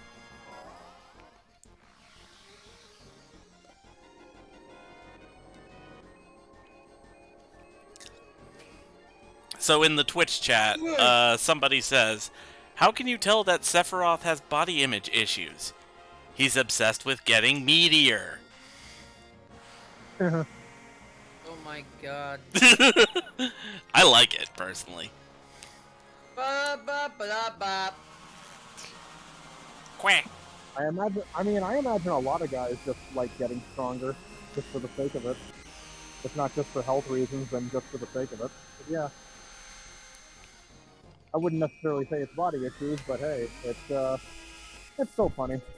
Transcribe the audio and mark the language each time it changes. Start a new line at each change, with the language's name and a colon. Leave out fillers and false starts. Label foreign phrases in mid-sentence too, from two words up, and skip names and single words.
English: So in the Twitch chat, somebody says, "How can you tell that Sephiroth has body image issues? He's obsessed with getting Meteor." Oh my god. I like it personally. Ba ba ba da ba. Quack. I imagine a lot of guys just like getting stronger just for the sake of it. If not just for health reasons, then just for the sake of it. But yeah. I wouldn't necessarily say it's body issues, but hey, it's so funny.